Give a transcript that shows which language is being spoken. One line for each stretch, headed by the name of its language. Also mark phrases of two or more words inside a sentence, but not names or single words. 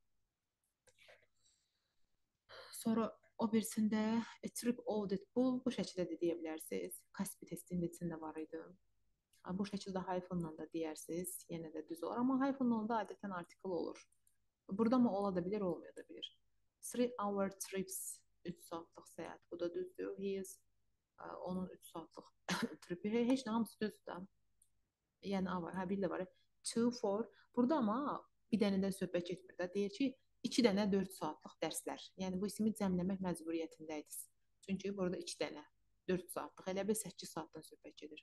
Azerbaijani: Sonra o birisində
English: a trip audit
Azerbaijani: bu şəkildə də deyə bilərsiniz. Kaspi testinin içində var idi. Bu şəkildə hyphenla da deyərsiniz. Yenə də düz olur. Amma hyphenla da adətən artikel olur. Burada mı ola da bilir, olmaya da bilir. 3
English: hour trips
Azerbaijani: 3 saatlıq səyahət. Bu da düzdür.
English: He is
Azerbaijani: onun 3 saatlıq tripi. Heç nə hamısı düzdür. Yəni A var. Bir də var.
English: 2 for.
Azerbaijani: Burada amma bir dənədən söhbət getmir də. Deyir ki, 2 dənə 4 saatlıq dərslər. Yəni bu ismi cəmləmək məcburiyyətindəydiniz. Çünki burada 2 dənə 4 saatlıq, elə bir 8 saatdan söhbət gedir.